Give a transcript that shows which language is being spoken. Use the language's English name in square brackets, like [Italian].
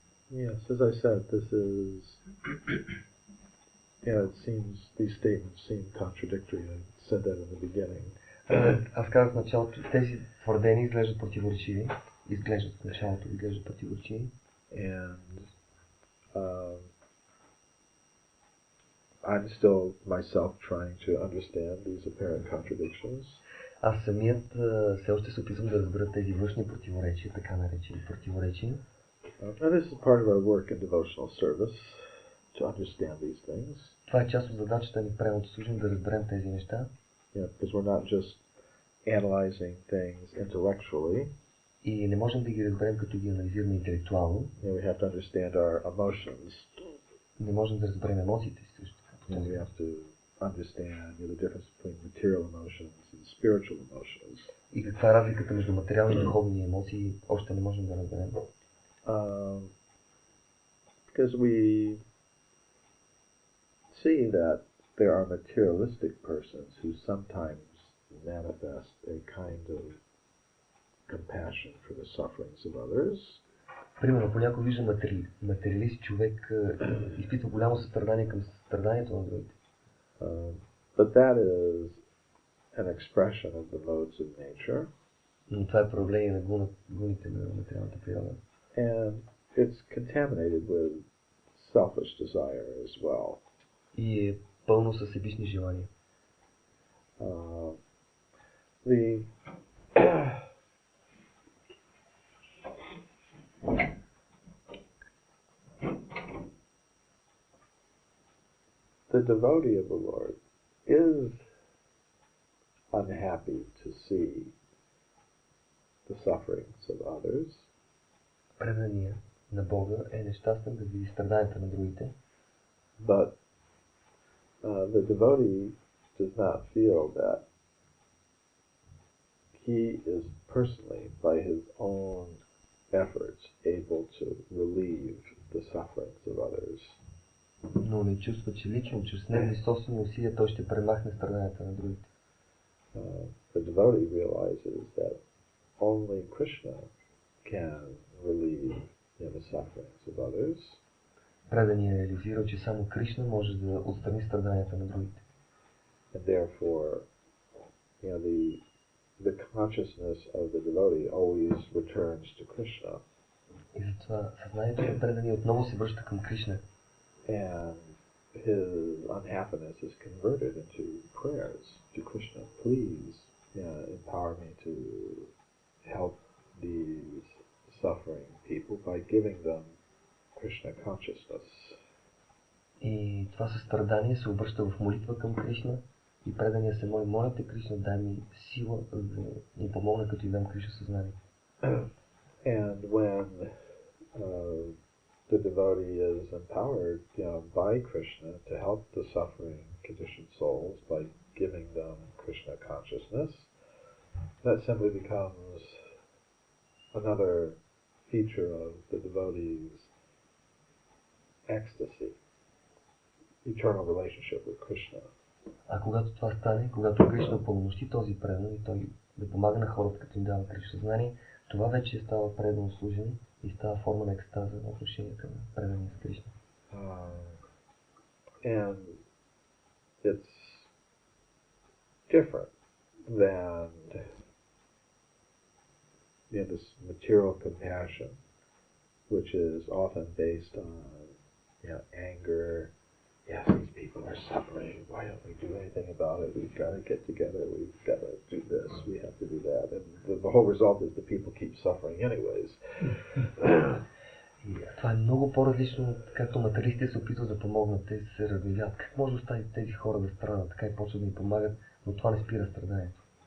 [English] Yes, as I said, this is, it seems, these statements seem contradictory. I said that in the beginning. [Bulgarian] Аз казах в началото, тези твърдения изглеждат противоречиви. Изглеждат в началото, изглеждат противоречиви. [English] And I'm still myself trying to understand these apparent contradictions. [Bulgarian] Аз самият все още се опитвам да разбера тези външни противоречия, така наречени противоречия. [English] And this is part of our work in devotional service, to understand these things. [Bulgarian] Това е част от задачата ни в правилното служене, да разберем тези неща. [English] Because we're not just analyzing things intellectually. [Bulgarian] И не можем да ги разберем, като ги анализираме интелектуално. [English] We have to understand our emotions. [Bulgarian] Не можем да разберем емоциите си също така. [English] We have to understand the difference between material emotions and spiritual emotions. [Bulgarian] И каква е разликата между материални и духовни емоции, още не можем да разберем. [English] Because we see that there are materialistic persons who sometimes manifest a kind of compassion for the sufferings of others. [Bulgarian] Примерно, понякога виждам материалист човек изпитва голямо състрадание към страданието на другите. [English] But that is an expression of the modes of nature. [Bulgarian] Но това е проявление на гуните на материалната природа. [English] And it's contaminated with selfish desire as well. [Bulgarian] И е пълно със себични желания. [English] The devotee of the Lord is unhappy to see the sufferings of others. [Bulgarian] Преданият на Бога е нещастен да види страданията на другите. [English] But the devotee does not feel that he is personally, by his own efforts, able to relieve the sufferings of others. [Bulgarian] Но не чувства, че лично, чрез негови собствени усилия той ще премахне страданията на другите. [English] The devotee realizes that only Krishna can relieve the sufferings of others. [Bulgarian] Преданият е реализирал, че само Кришна може да отстрани страданията на другите. [English] And therefore, the consciousness of the devotee always returns to Krishna. [Bulgarian] И затова съзнанието на предания отново се връща към Кришна. [English] And his unhappiness is converted into prayers to Krishna. Please empower me to help these suffering people by giving them Krishna consciousness. [Bulgarian] И това състрадание се обръща в молитва към Кришна и предания се моли: моля те, Кришна, дай ми сила да ни помогне, като и дам Кришна съзнание. [English] And when the devotee is empowered by Krishna to help the suffering conditioned souls by giving them Krishna consciousness, that simply becomes another feature of the devotee's ecstasy, eternal relationship with Krishna. [Bulgarian] А когато това стане, когато Кришна упълномощи този предан и той да помага на хората, като им дава Кришна съзнание, това вече става предано служене и става форма на екстаза на отношенията на предания с Кришна. [English] And it's different than this material compassion, which is often based on anger. Yes, these people are suffering. Why don't we do anything about it? We've got to get together. We've got to do this. We have to do that. And the whole result is the people keep suffering anyways. [Bulgarian] Това е много по-различно, както материалистите се опитват да помогнат. Те се размилят. Как може да остави тези хора да страдат? Така и почват да им помагат, но това не спира страданието.